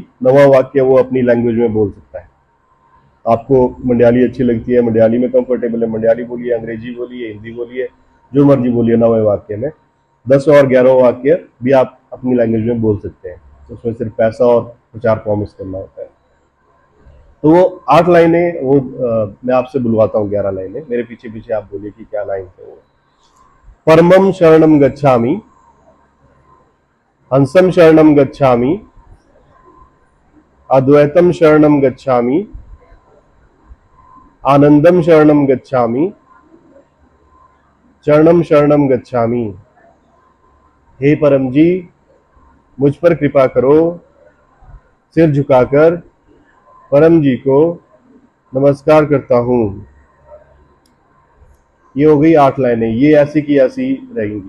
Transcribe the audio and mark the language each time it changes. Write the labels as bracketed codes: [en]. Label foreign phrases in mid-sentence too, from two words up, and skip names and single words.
[hi] 9वां वाक्य वो अपनी लैंग्वेज में बोल सकता है। आपको मलयाली अच्छी लगती है, मलयाली में कंफर्टेबल है, मलयाली बोलिए, अंग्रेजी बोलिए, हिंदी बोलिए, जो मर्जी बोलिए। 9वें वाक्य में 10 और 11वां वाक्य भी आप अपनी लैंग्वेज में बोल सकते हैं। तो उसमें सिर्फ पैसा और प्रचार प्रॉमिस करना होता है। तो वो 8 लाइनें, वो मैं आपसे बुलवाता हूँ 11 लाइनें, मेरे पीछे पीछे आप बोलिए कि क्या लाइन थे वो। [sa] परमं शरणं गच्छामि, हंसं शरणं गच्छामि, अद्वैतं शरणं गच्छामि, आनंदं शरणं गच्छामि, चरणं शरणं गच्छामि। [hi] हे परम जी, मुझ पर कृपा करो। सिर झुकाकर परम जी को नमस्कार करता हूँ। ये हो गई 8 लाइनें, ये ऐसी की ऐसी रहेंगी।